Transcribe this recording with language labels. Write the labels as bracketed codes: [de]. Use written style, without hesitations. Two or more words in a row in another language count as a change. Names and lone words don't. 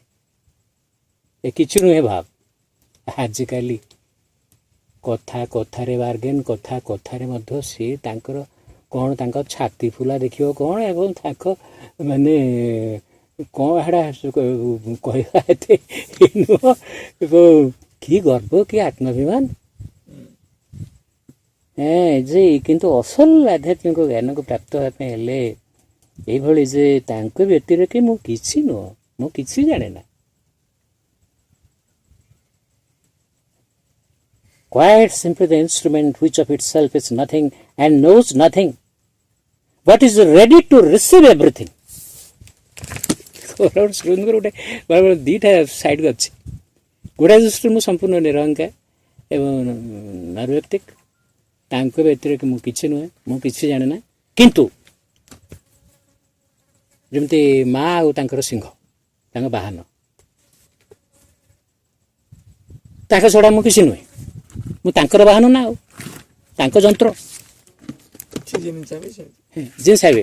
[or] ଏ କିଛି ନୁହେଁ ଭାବ ଆଜିକାଲି କଥା କଥାରେ ବାର୍ଗେନ୍, କଥା କଥାରେ ମଧ୍ୟ ସିଏ ତାଙ୍କର କ'ଣ ତାଙ୍କ ଛାତି ଫୁଲା ଦେଖିବ କ'ଣ, ଏବଂ ତାଙ୍କ ମାନେ କ'ଣ ହେଡ଼ା କହିବା ଏତେ ନୁହଁ, ଏବଂ କି ଗର୍ବ, କି ଆତ୍ମାଭିମାନ। ଯେ କିନ୍ତୁ ଅସଲ ଆଧ୍ୟାତ୍ମିକ ଜ୍ଞାନକୁ ପ୍ରାପ୍ତ ହେବା ପାଇଁ ହେଲେ ଏଇଭଳି ଯେ ତାଙ୍କ ବ୍ୟତିରେକେ ମୁଁ କିଛି ନୁହଁ, ମୁଁ କିଛି ଜାଣେ ନା। [en] Quite simply the instrument which of itself is nothing and knows nothing, but is ready to receive everything. [or] ଗୋଟେ ଦୁଇଟା ସାଇଡ୍ ଅଛି। ଗୋଟାଏ ଦୃଷ୍ଟିରୁ ମୁଁ ସମ୍ପୂର୍ଣ୍ଣ ନିରହଙ୍କାର ଏବଂ ନିର୍ବ୍ୟକ୍ତିକ, ତାଙ୍କ ବ୍ୟତିରେକେ ମୁଁ କିଛି ନୁହେଁ, ମୁଁ କିଛି ଜାଣେ ନା। କିନ୍ତୁ ଯେମିତି ମା ଆଉ ତାଙ୍କର ସିଂହ, ତାଙ୍କ ବାହନ, ତାଙ୍କ ଛଡ଼ା ମୁଁ କିଛି ନୁହେଁ, ମୁଁ ତାଙ୍କର ବାହନ ନା, ଆଉ ତାଙ୍କ ଯନ୍ତ୍ର ଯେ ସାବେ।